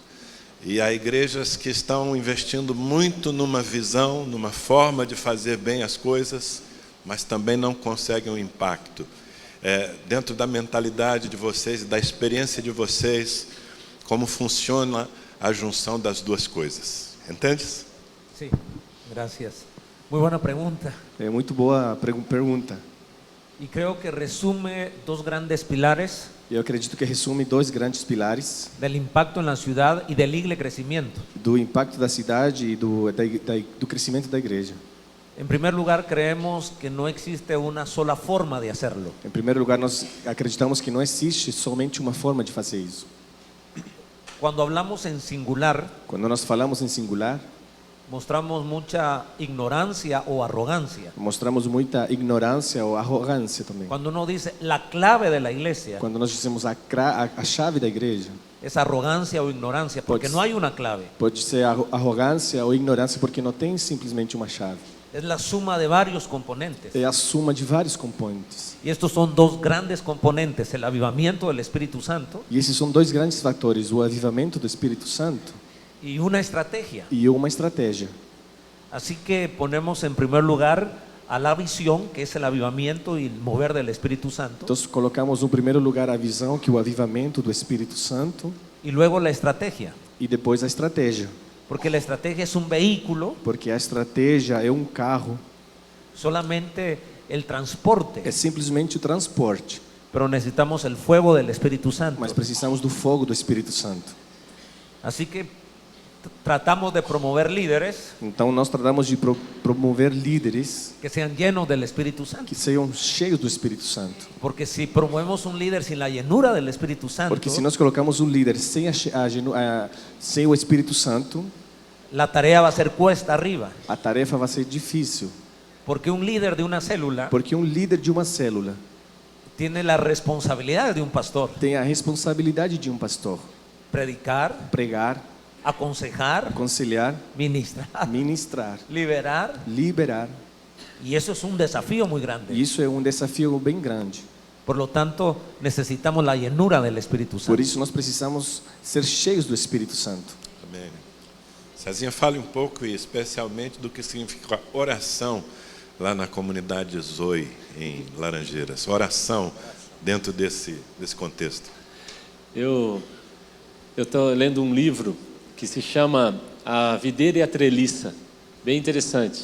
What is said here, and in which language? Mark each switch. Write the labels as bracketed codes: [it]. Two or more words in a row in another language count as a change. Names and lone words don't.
[pt] E há igrejas que estão investindo muito numa visão, numa forma de fazer bem as coisas, mas também não conseguem o impacto. Dentro da mentalidade de vocês e da experiência de vocês, como funciona a junção das duas coisas. Entendes? [es] Sí, gracias. Muy buena pregunta. [pt] É muito boa pergunta. [es] Y creo que resume dos grandes pilares [pt] Eu acredito que resume dois grandes pilares [es] del impacto en la ciudad y del igle crecimiento. [pt] do impacto da cidade e do crescimento da igreja. [es] En primer lugar, creemos que no existe una sola forma de hacerlo. [pt] Em primeiro lugar, nós acreditamos que não existe somente uma forma de fazer isso. [es] Cuando hablamos en singular, [pt] Quando nós falamos em singular, [es] mostramos mucha ignorancia o arrogancia. [pt] mostramos muita ignorância ou arrogância também. [es] Cuando uno dice la clave de la iglesia, [pt] Quando nós dizemos a chave da igreja, [es] es arrogancia o ignorancia, porque Pues- no hay una clave. [pt] pode ser arrogância ou ignorância porque não tem simplesmente uma chave. [es] Es la suma de varios componentes. [pt] É a soma de vários componentes. [es] Y estos son dos grandes componentes, el avivamiento del Espíritu Santo [pt] E esses são dois grandes fatores: o avivamento do Espírito Santo [es] y una estrategia. [pt] e uma estratégia. [es] Así que ponemos en primer lugar a la visión, que es el avivamiento y el mover del Espíritu Santo, [pt] Então colocamos no primeiro lugar a visão, que é o avivamento do Espírito Santo, [es] y luego la estrategia, [pt] e depois a estratégia, [es] porque la estrategia es un vehículo, [pt] porque a estratégia é um carro, [es] solamente el transporte, [pt] é simplesmente o transporte, [es] pero necesitamos el fuego del Espíritu Santo. [pt] mas precisamos do fogo do Espírito Santo. [es] Así que tratamos de promover líderes [pt] Então nós tratamos de promover líderes [es] que sean llenos del Espíritu Santo, [pt] que sejam cheios do Espírito Santo. [es] porque si promovemos un líder sin la llenura del Espíritu Santo, [pt] Porque se nós colocamos um líder sem o Espírito Santo, [es] la tarea va a ser cuesta arriba, [pt] a tarefa vai ser difícil. [es] porque un líder de una célula [pt] Porque um líder de uma célula [es] tiene la responsabilidad de un pastor: [pt] tem a responsabilidade de um pastor: [es] predicar, [pt] pregar, [es] aconsejar, [pt] aconselhar, [es] ministrar, [pt] ministrar, [es] liberar, [pt] liberar. [es] y eso es un desafío muy grande. [pt] E isso é um desafio bem grande. [es] Por lo tanto, necesitamos la llenura del Espíritu [pt] Por [es] Santo. [pt] isso nós precisamos ser cheios do Espírito Santo. Amém. Cezinha, fale um pouco, e especialmente, do que significa oração lá na comunidade Zoe, em Laranjeiras. Oração dentro desse contexto. Eu estou lendo um livro que se chama A Videira e a Treliça, bem interessante.